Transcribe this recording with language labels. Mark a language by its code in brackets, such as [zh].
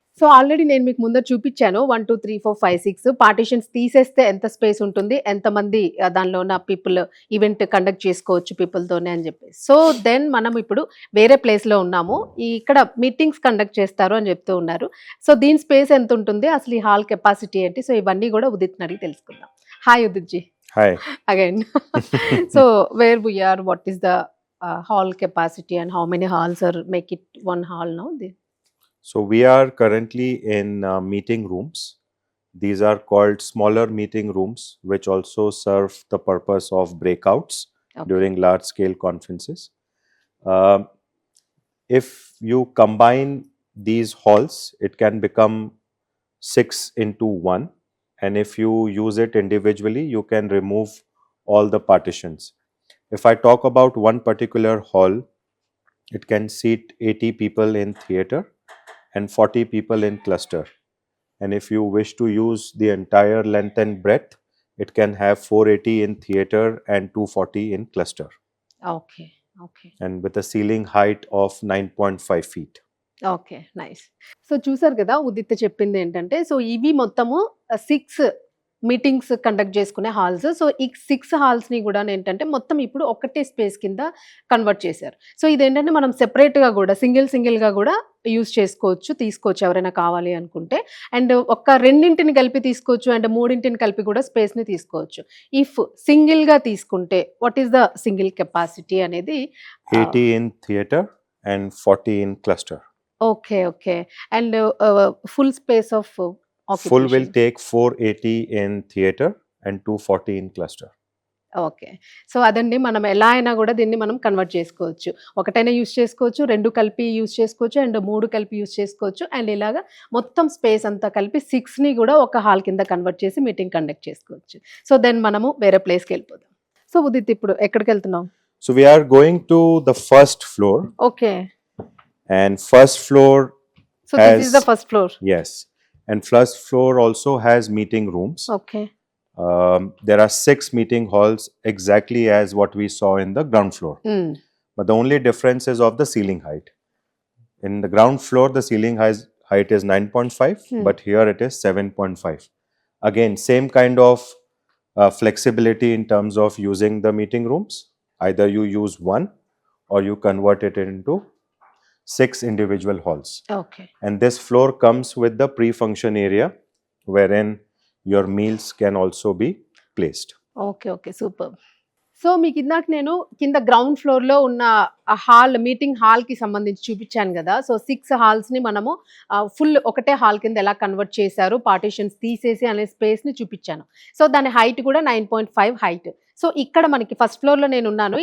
[te] So already నేను మీకు ముందర చూపించాను 1, 2, 3, 4, 5, 6 పార్టీషన్స్ తీసేస్తే ఎంత స్పేస్ ఉంటుంది, ఎంతమంది దానిలో ఉన్న పీపుల్ ఈవెంట్ కండక్ట్ చేసుకోవచ్చు పీపుల్తోనే అని చెప్పి. సో దెన్ మనం ఇప్పుడు వేరే ప్లేస్లో ఉన్నాము. ఇక్కడ మీటింగ్స్ కండక్ట్ చేస్తారు అని చెప్తూ ఉన్నారు. సో దీని స్పేస్ ఎంత ఉంటుంది, అసలు ఈ హాల్ కెపాసిటీ ఏంటి, సో ఇవన్నీ కూడా ఉదిత్ని అడిగి తెలుసుకుందాం. [en] Hi ఉదిత్జీ. Hi. Again. So where we are, what is the hall capacity and how many halls are make it one hall now? So we are currently in meeting rooms. These are called smaller meeting rooms, which also serve the purpose of breakouts during large scale conferences. If you combine these halls, it can become 6 into 1. And if you use it individually, you can remove all the partitions. If I talk about one particular hall, it can seat 80 people in theatre and 40 people in cluster. And if you wish to use the entire length and breadth, it can have 480 in theatre and 240 in cluster. Okay. And with a ceiling height of 9.5 feet. Okay, nice. [te] So చూసారు కదా ఉదిత్ చెప్పింది ఏంటంటే, so ఇవి మొత్తము 6 meetings conduct చేసుకునే halls. So ఈ 6 హాల్స్ని కూడా ఏంటంటే మొత్తం ఇప్పుడు ఒకటే స్పేస్ కింద కన్వర్ట్ చేశారు. సో ఇదేంటంటే మనం సెపరేట్గా కూడా సింగిల్గా కూడా యూజ్ తీసుకోవచ్చు ఎవరైనా కావాలి అనుకుంటే. అండ్ ఒక రెండింటిని కలిపి తీసుకోవచ్చు అండ్ 3 కలిపి కూడా స్పేస్ని తీసుకోవచ్చు. [en] If సింగిల్గా తీసుకుంటే what is the single capacity అనేది 80 in theatre and 40 in cluster. Okay. And full space of occupation. Full will take 480 in theatre and 240 in cluster. Okay. [te] So అదండి, మనం ఎలా అయినా గూడా దీన్ని మనం కన్వర్ట్ చేసుకోవచ్చు. ఒకటైనా యూజ్ చేసుకోవచ్చు, 2 కలిపి యూజ్ చేసుకోవచ్చు, అండ్ 3 కలిపి యూజ్ చేసుకోవచ్చు. అండ్ ఇలాగా మొత్తం స్పేస్ అంతా కలిపి 6ని గూడా ఒక హాల్ కింద కన్వర్ట్ చేసి మీటింగ్ కండక్ట్ చేసుకోవచ్చు. సో దెన్ మనము వేరే ప్లేస్‌కెళ్ళిపోదాం. సో ఉదిత్, ఇప్పుడు ఎక్కడికెళ్తున్నాం? [en] So we are going to the first floor, okay. and first floor so this is the has, first floor. yes, and first floor also has meeting rooms. Okay. There are 6 meeting halls exactly as what we saw in the ground floor. Hmm. But the only difference is of the ceiling height. In the ground floor, the ceiling height is 9.5, but here it is 7.5. Again, same kind of flexibility in terms of using the meeting rooms. Either you use one or you convert it into 6 individual halls. Okay. And this floor comes with the pre-function area wherein your meals can also be placed. Okay. Okay. Superb. [te] So మీకు ఇందాక నేను కింద ground ఫ్లోర్‌లో ఉన్న ఆ hall, meeting హాల్‌కి సంబంధించి చూపించాను గదా! సో 6 హాల్స్‌ని మనము ఫుల్ ఒకటే హాల్ కింద ఎలా కన్వర్ట్ చేశారు, పార్టిషన్స్ తీసేసి అనే స్పేస్‌ని చూపించాను. సో దాని హైట్ కూడా 9.5 హైట్. సో ఇక్కడ మనకి ఫస్ట్ ఫ్లోర్‌లో నేనున్నాను.